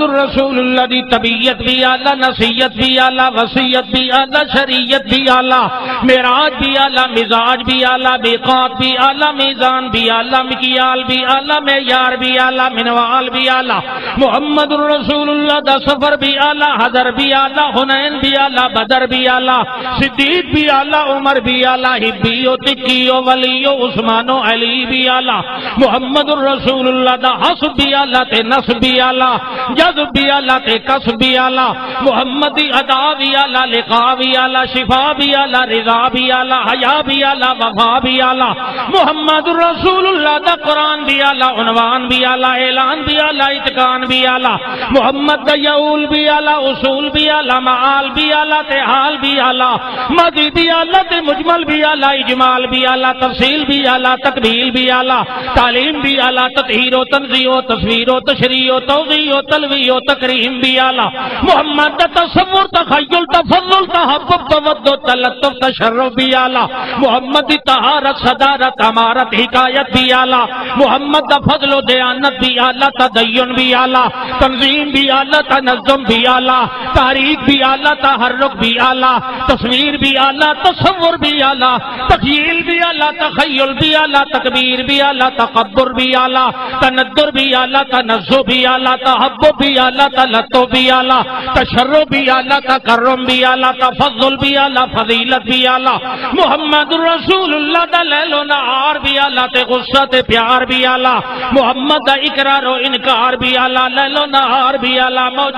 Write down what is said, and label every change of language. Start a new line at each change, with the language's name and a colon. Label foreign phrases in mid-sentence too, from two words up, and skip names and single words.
Punjabi: الرسول اللہ دی طبیعت بھی اعلیٰ نصیحت بھی اعلیٰ وصیت بھی اعلیٰ شریعت بھی اعلیٰ معراج بھی اعلیٰ مزاج بھی اعلیٰ میقات بھی اعلیٰ میزان بھی اعلیٰ مکیال بھی اعلیٰ معیار بھی اعلیٰ منوال بھی اعلیٰ محمد الرسول اللہ دا سفر بھی اعلیٰ حضر بھی اعلیٰ حنین بھی اعلیٰ بدر بھی اعلیٰ صدیق بھی اعلیٰ عمر بھی اعلیٰ حبی و تکی و ولی و عثمان و علی بھی اعلیٰ محمد الرسول اللہ دا حسب بھی اعلیٰ تے نصب بھی اعلیٰ جذب بھی اعلیٰ تے کسب بھی اعلیٰ محمدی ادا بھی اعلیٰ لقاء بھی اعلیٰ شفا بھی اعلیٰ رضا بھی اعلیٰ حیا بھی اعلیٰ وفا بھی اعلیٰ محمد الرسول اللہ دا قرآن بھی اعلیٰ عنوان بھی اعلیٰ اعلان بھی اعلیٰ اتقان بھی اعلیٰ محمد دا یعول بھی اعلیٰ اصول بھی اعلیٰ معال بھی اعلیٰ تے حال بھی اعلیٰ ماضی بھی اعلیٰ تے مجمل بھی اعلیٰ اجمال بھی اعلیٰ تفصیل بھی اعلیٰ تکمیل بھی اعلیٰ تعلیم بھی اعلیٰ تطہیر و تنزیہ و تصویر و تشریح و توضیح و تلویح و تکریم بھی اعلیٰ محمد تصور تخیل تفضل تحبب تود و تلطف تشرف بھی اعلیٰ محمد طہارت صدارت امارت حکایت بھی اعلیٰ محمد فضل و دیانت بھی اعلیٰ تدین بھی اعلیٰ تنظیم بھی اعلیٰ تنظم بھی اعلیٰ تحریک بھی اعلیٰ تحرک بھی اعلیٰ تصویر بھی اعلیٰ تصور بھی اعلیٰ تخیل بھی اعلیٰ تخیل بھی اعلیٰ تکبیر بھی اعلیٰ تکبر بھی اعلیٰ تندر بھی اعلیٰ تنزہ بھی اعلیٰ تحبب بھی اعلیٰ تلطف بھی اعلیٰ تشرف بھی اعلیٰ تکرم بھی اعلیٰ تفضل بھی اعلیٰ فضیلت بھی اعلیٰ محمد رسول اللہ دا لیل و نہار بھی اعلیٰ تے غصہ تے پیار بھی اعلیٰ محمد دا اقرار و انکار بھی اعلیٰ لیل و نہار بھی اعلیٰ موج